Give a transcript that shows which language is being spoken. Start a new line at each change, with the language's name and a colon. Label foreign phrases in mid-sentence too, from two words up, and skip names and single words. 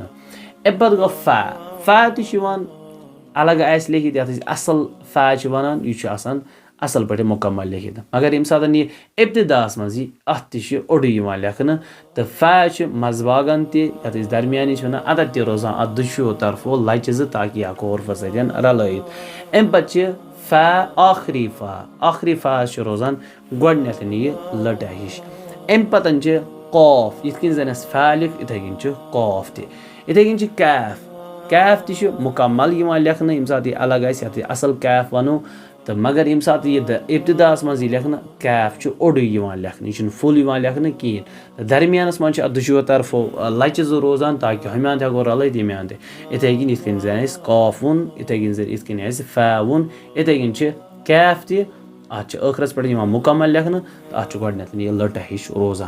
Kashmiri: اَمہِ پَتہٕ گوٚو فا فا تہِ چھِ یِوان الگ آسہِ لیکھِتھ یَتھ أسۍ اَصٕل فا چھِ وَنان یہِ چھُ آسان اَصٕل پٲٹھۍ مُکمل لیکھِتھ مگر ییٚمہِ ساتہٕ یہِ ابتداہَس منٛز یی اَتھ تہِ چھِ اوٚڑُے یِوان لیکھنہٕ تہٕ فا چھِ منٛزٕ باغن تہِ یَتھ أسۍ درمیانی چھِ وَنان اَدَر تہِ روزان اَتھ دۄشوٕیو طرفو لَچہِ زٕ تاکہِ یہِ ہٮ۪کو حروفَس سۭتۍ رلٲیِتھ. اَمہِ پَتہٕ چھِ فا آخری فا چھِ روزان گۄڈنٮ۪تھ یہِ لٔٹہ ہِش. اَمہِ پَتہٕ چھِ قاف یِتھ کٔنۍ زَن اَسہِ فا لیوٚکھ یِتھَے کٔنۍ چھُ قاف تہِ. یِتھَے کٔنۍ چھِ کیف تہِ چھُ مُکمل یِوان لیکھنہٕ ییٚمہِ ساتہٕ یہِ الگ آسہِ یَتھ یہِ اَصٕل کیف وَنو تہٕ مگر ییٚمہِ ساتہٕ یہِ ابتداہَس منٛز یی لیکھنہٕ کیف چھُ اوٚڑُے یِوان لیکھنہٕ یہِ چھُنہٕ فُل یِوان لیکھنہٕ کِہیٖنۍ تہٕ درمیانَس منٛز چھِ اَتھ دۄشوٕیو طرفو لَچہِ زٕ روزان تاکہِ ہُمہِ اَنٛدٕ ہٮ۪کو رلٲیِتھ ییٚمہِ اَنٛدٕ یِتھَے کٔنۍ یِتھ کٔنۍ زَن اَسہِ قاف ووٚن یِتھَے کٔنۍ زَن یِتھ کٔنۍ اَسہِ فا ووٚن یِتھَے کٔنۍ چھِ کیف تہِ اَتھ چھِ ٲخرَس پٮ۪ٹھ یِوان مُکمل لیکھنہٕ تہٕ اَتھ چھُ گۄڈنٮ۪تھ یہِ لٔٹہ ہِش روزان.